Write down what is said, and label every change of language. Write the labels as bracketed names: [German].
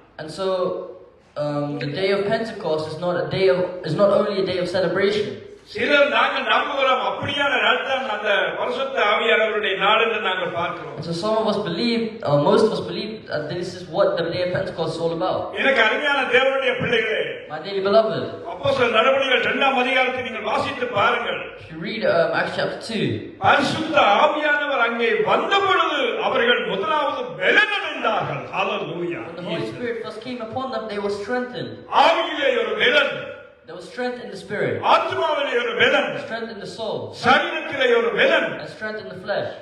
[English] and so the day of Pentecost is not only a day of celebration. [Tamil] சிலர் நாங்கள் நம்புகிறோம் அப்படியான நாள் தான் அந்த பரிசுத்த ஆவியானவருடைய நாள் என்று நாங்கள் பார்க்கிறோம். [English] And so some of us believe, most of us believe that this is what the day of Pentecost is all about. [Tamil] எனக்கு அருமையான தேவனுடைய பிள்ளைகளே, [English] My dearly beloved, [Tamil] அப்போஸ்தலர் நடவடிக்கைகள் 2ஆம் அதிகாரத்தை நீங்கள் வாசித்து பாருங்கள். [English] if you read Acts chapter 2, [Tamil] பரிசுத்த ஆவியானவர் அங்கே வந்த பொழுது அவர்கள் முதலாவது பலனடைந்தார்கள். ஹalleluya. [English] when the Holy Spirit first came upon them, they were strengthened. [Tamil] ஆவியிலே ஒரு பலன், [English] There was strength in the spirit, [Tamil] ஆத்மாவிலே ஒரு பலன், [English] strength in the soul, [Tamil] சரீரத்திலே ஒரு பலன். [English] and strength in the flesh.